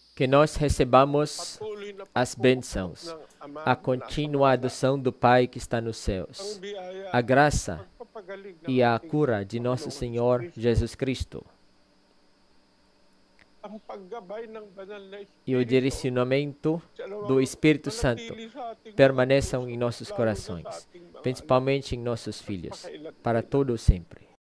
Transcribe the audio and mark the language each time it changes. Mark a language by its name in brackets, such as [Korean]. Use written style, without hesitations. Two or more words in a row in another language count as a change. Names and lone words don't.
[Portuguese] Que nós recebamos [Filipino] Patuloy na [Portuguese] as bênçãos, [Filipino] ng Ama [Portuguese] a [Filipino] na [Portuguese] contínua [Filipino] nasa [Portuguese] adoção do Pai que está nos [Filipino] ang [Portuguese] céus, [Filipino] biyaya [Portuguese] a graça [Filipino] pagpapagaling ng [Portuguese] e a [Filipino] ating [Portuguese] cura de nosso [Filipino] Panginoong [Portuguese] Senhor [Filipino] Kristo, [Portuguese] Jesus Cristo [Filipino] ang paggabay ng banal na [Portuguese] e o direcionamento do Espírito Santo permaneçam em nossos corações, principalmente em nossos filhos, para todo sempre.